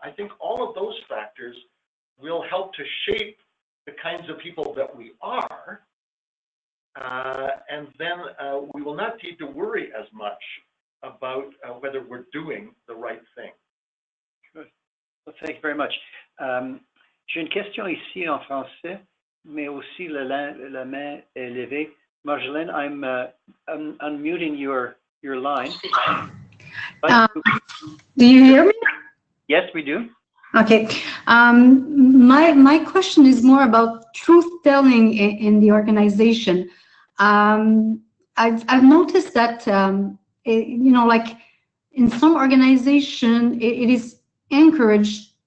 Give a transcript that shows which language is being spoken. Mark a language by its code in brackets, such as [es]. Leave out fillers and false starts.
[en] I think all of those factors will help to shape the kinds of people that we are, and then we will not need to worry as much about whether we're doing the right thing. Good. Well, thank you very much. [fr] J'ai une question ici en français, mais aussi la main est levée. [en] Marjolaine, I'm unmuting your line. Do you hear me? Yes, we do. Okay. My question is more about truth telling in the organization. I've noticed that like in some organization, it is encouraged.